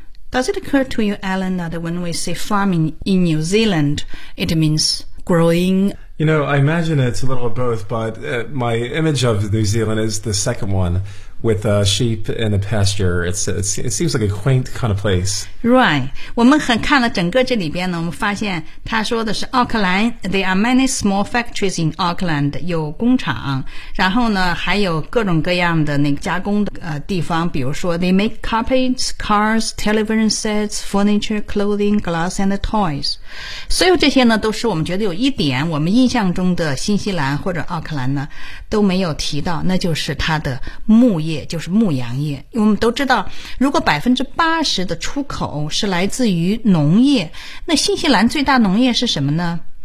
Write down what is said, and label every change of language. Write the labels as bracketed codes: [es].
[en] Does it occur to you, Alan, that when we say farming in New Zealand, it means growing? You know, I imagine it's a little of both, but my image of New Zealand is the second one, with sheep in a pasture. It seems like a quaint kind of place. Right. [zh] 我们很看了整个这里边呢，我们发现他说的是奥克兰。 [en] There are many small factories in Auckland. [zh] 有工厂，然后呢，还有各种各样的那个加工的地方。比如说 [en] ，they make carpets, cars, television sets, furniture, clothing, glass, and toys. [zh] 所有这些呢，都是我们觉得有一点我们印象中的新西兰或者奥克兰呢都没有提到，那就是它的木。牧业就是牧羊业，我们都知道如果 80% 的出口是来自于农业，那新西兰最大农业是什么呢？